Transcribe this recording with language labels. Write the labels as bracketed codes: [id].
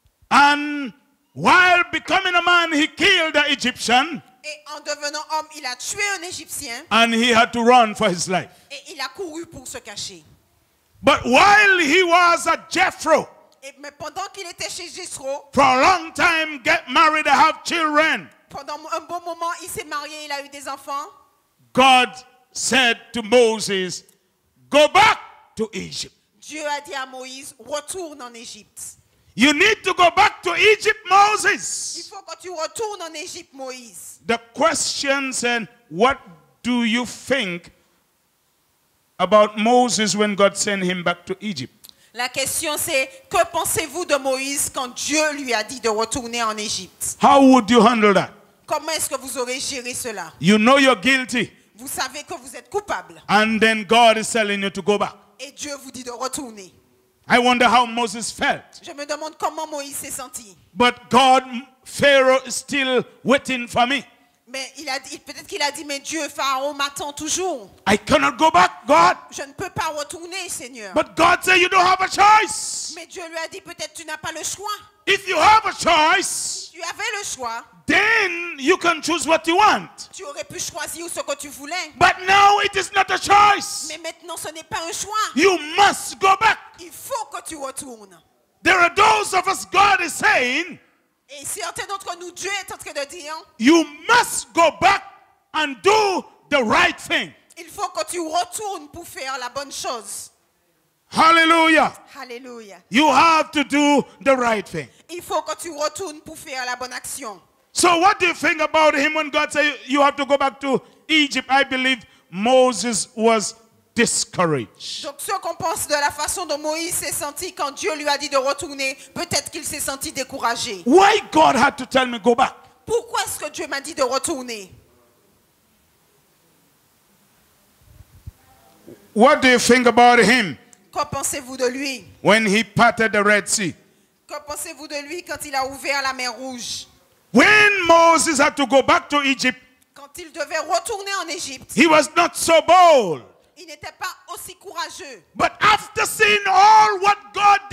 [en] And while becoming a man, he killed the Egyptian. [fr] Et en devenant homme, il a tué un Égyptien. [en] And he had to run for his life. [fr] Et il a couru pour se cacher. [en] But while he was at Jethro, [fr] Mais pendant qu'il était chez Jethro, [en] for a long time, get married and have children, [fr] pendant un bon moment, il s'est marié, il a eu des enfants. [en] God said to Moses, go back to Egypt. [fr] Dieu a dit à Moïse, retourne en Égypte. [en] You need to go back to Egypt, [fr] Il [en] Moses. [fr] faut que tu retournes en Égypte, Moïse. [en] The question said, what do you think about Moses when God sent him back to Egypt? [fr] La question c'est, que pensez-vous de Moïse quand Dieu lui a dit de retourner en Égypte? [en] How would you handle that? [fr] Comment est-ce que vous aurez géré cela? [en] You know you're guilty, [fr] Vous savez que vous êtes coupable. [en] and then God is telling you to go back. [fr] Et Dieu vous dit de retourner. [en] I wonder how Moses felt. [fr] Je me demande comment Moïse s'est senti. [en] But God, Pharaoh is still waiting for me. [fr] Mais peut-être qu'il a dit, mais Dieu, Pharaon m'attend toujours. [en] I cannot go back, God. [fr] Je ne peux pas retourner, Seigneur. [en] But God said you don't have a choice. [fr] Mais Dieu lui a dit, peut-être tu n'as pas le choix. [en] If you have a choice, [fr] Tu avais le choix. [en] then you can choose what you want. [fr] Tu aurais pu choisir ce que tu voulais. [en] But now it is not a choice. [fr] Mais maintenant, ce n'est pas un choix. [en] You must go back. [fr] Il faut que tu retournes. [en] There are those of us, God is saying, [fr] Et certains d'entre nous, Dieu est en train de dire, [en] you must go back and do the right thing. [fr] il faut que tu retournes pour faire la bonne chose. [en] Hallelujah. [fr] Alléluia. [en] You have to do the right thing. [fr] Il faut que tu retournes pour faire la bonne action. [en] So what do you think about him when God said you have to go back to Egypt? I believe Moses was discouraged. [fr] Donc ce qu'on pense de la façon dont Moïse s'est senti quand Dieu lui a dit de retourner, peut-être qu'il s'est senti découragé. [en] Why God had to tell me go back? [fr] Pourquoi est-ce que Dieu m'a dit de retourner? [en] What do you think about him [fr] Que pensez-vous de lui? [en] when he parted the Red Sea? [fr] Que pensez-vous de lui quand il a ouvert la mer Rouge? [en] When Moses had to go back to Egypt, [fr] Quand il devait retourner en Égypte, [en] he was not so bold. [fr] il n'était pas aussi courageux. [en] But after seeing all what God